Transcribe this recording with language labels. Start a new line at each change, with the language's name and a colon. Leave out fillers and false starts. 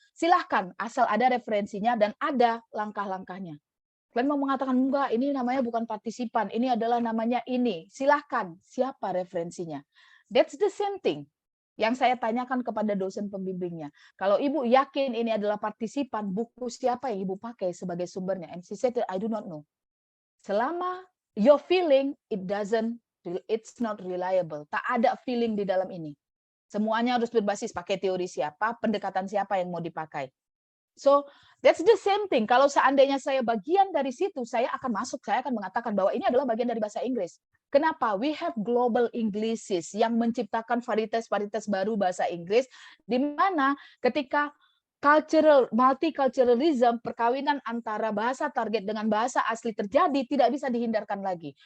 Indonesian: Silahkan, asal ada referensinya dan ada langkah-langkahnya. Kalian mau mengatakan, enggak, ini namanya bukan partisipan, ini adalah namanya ini. Silahkan, siapa referensinya?
English: That's the same thing
Indonesian: yang saya tanyakan kepada dosen pembimbingnya. Kalau Ibu yakin ini adalah partisipan, buku siapa yang Ibu pakai sebagai sumbernya?
English: And she said, I do not know.
Indonesian: Selama
English: your feeling, it's not reliable.
Indonesian: Tak ada feeling di dalam ini. Semuanya harus berbasis pakai teori siapa, pendekatan siapa yang mau dipakai.
English: So, that's the same thing.
Indonesian: Kalau seandainya saya bagian dari situ, saya akan masuk, saya akan mengatakan bahwa ini adalah bagian dari bahasa Inggris. Kenapa?
English: We have global Englishes
Indonesian: yang menciptakan varietas-varietas baru bahasa Inggris, di mana ketika multiculturalism, perkawinan antara bahasa target dengan bahasa asli terjadi, tidak bisa dihindarkan lagi.